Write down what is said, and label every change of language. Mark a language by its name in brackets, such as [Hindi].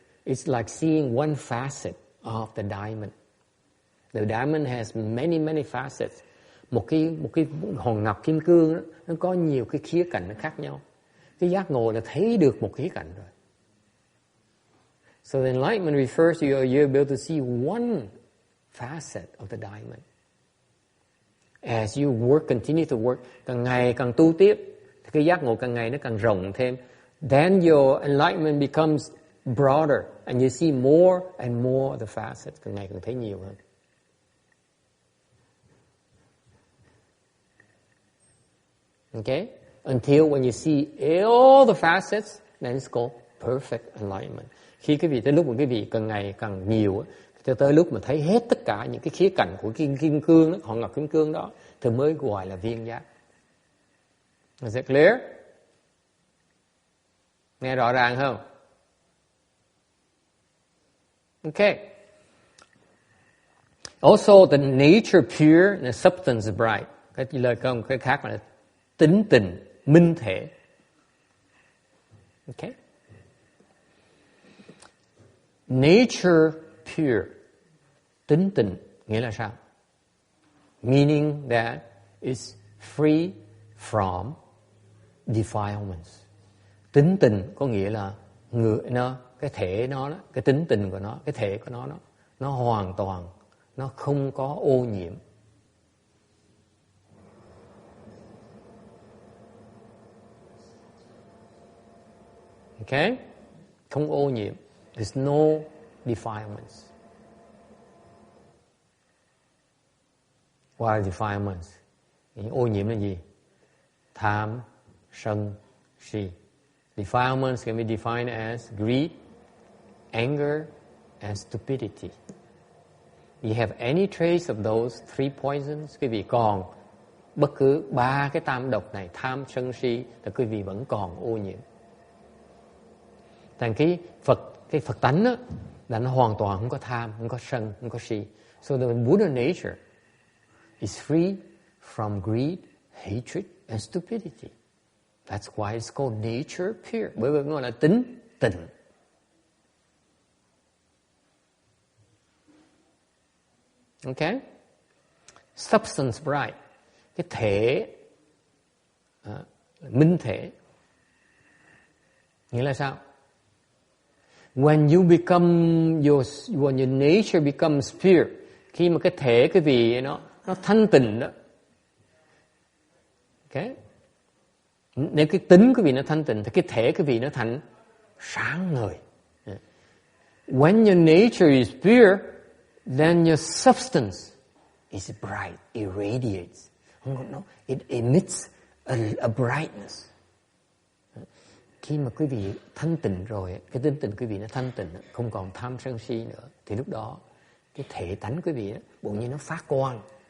[English] It's like seeing one facet of the diamond. The diamond has many facets. [Vietnamese] Một cái hòn ngọc kim cương đó, nó có nhiều cái khía cạnh nó khác nhau. Cái giác ngộ là thấy được một khía cạnh rồi. [English] So the enlightenment refers to you're able to see one facet of the diamond. As you work, continue to work, [Vietnamese] càng ngày càng tu tiếp, thì cái giác ngộ càng ngày nó càng rộng thêm. [English] Then your enlightenment becomes broader, and you see more and more of the facets. [Vietnamese] Càng ngày càng thấy nhiều hơn. [English] Okay? Until when you see all the facets, then it's called perfect enlightenment. [Vietnamese] Khi cái vị tới lúc mà cái vị càng ngày càng nhiều, cho tới lúc mà thấy hết tất cả những cái khía cạnh của kim cương đó, hòn ngọc kim cương đó, thì mới gọi là viên giác. [English] Is it clear? [Vietnamese] Nghe rõ ràng không? [English] Okay. Also, the nature pure, the substance is bright. [Vietnamese] Cái lời công cái khác là tính tình, minh thể. [English] Okay. Nature pure. [Vietnamese] Tính tịnh nghĩa là sao? [English] Meaning that it's free from defilements. [Vietnamese] Tính tịnh có nghĩa là cái thể nó, cái tính tình của nó, cái thể của nó hoàn toàn, nó không có ô nhiễm. [English] Okay? [Vietnamese] Không ô nhiễm. [English] There's no defilements. What are defilements? [Vietnamese] Ô nhiễm là gì? Tham, sân, si. [English] Defilements can be defined as greed, anger, and stupidity. You have any trace of those three poisons? [Vietnamese] Quý vị còn bất cứ ba cái tam độc này, tham, sân, si, thì quý vị vẫn còn ô nhiễm. Thành cái Phật tánh đó, là nó hoàn toàn không có tham, không có sân, không có si. [English] So the Buddha nature is free from greed, hatred, and stupidity. That's why it's called nature pure. [Vietnamese] Bởi vì nó là tính tịnh. [English] Okay? Substance bright. [Vietnamese] Cái thể, minh thể. Nghĩa là sao? [English] When you become, when your nature becomes pure, [Vietnamese] khi mà cái thể, cái vị nó thanh tịnh đó. [English] Okay? [Vietnamese] Nếu cái tính cái vị nó thanh tịnh thì cái thể cái vị nó thành sáng ngời. [English] When your nature is pure, then your substance is bright, irradiates. It emits a brightness. [Vietnamese] Khi mà quý vị thanh tịnh rồi, cái tính tình quý vị nó thanh tịnh, không còn tham sân si nữa, thì lúc đó cái thể tánh quý vị bỗng nhiên nó phát quang.